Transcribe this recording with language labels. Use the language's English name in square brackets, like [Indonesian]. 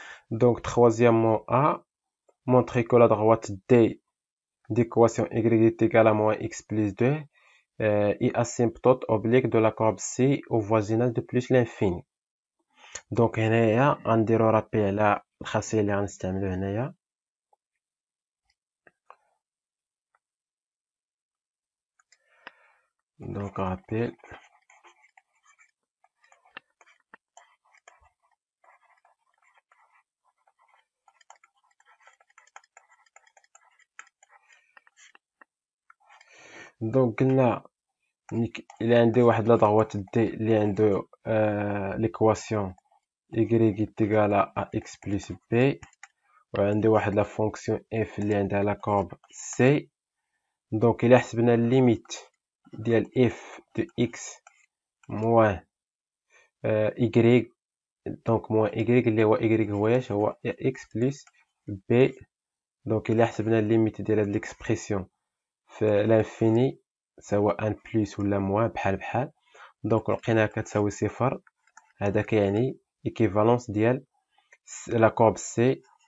[French] Donc, troisièmement A, montrer que la droite D d'équation y est égale à moins x plus 2 est asymptote oblique de la courbe C au voisinage de plus l'infini. [Arabic] Donc, هنايا غنديرو رابي على الخاصية اللي غنستعملو هنايا. [French] Donc, rappel. [Arabic] دونك قلنا إلا عندي واحد لا droite D اللي عندو [French] l'équation y est égale à x plus b، [Arabic] وعندي واحد لا فونكسيون f اللي عندها لا كورب c. دونك إلا حسبنا الليميت ديال [French] f de x moins y، [Arabic] دونك moins y اللي هو y هو اش؟ هو [French] x plus b. [Arabic] دونك إلا حسبنا الليميت ديال هاد ليكسبرسيون في لانفيني سواء بلس ولا موان بحال، دونك لقيناها كتساوي صفر. هذا كيعني ايكيفالونس ديال لا كورب سي.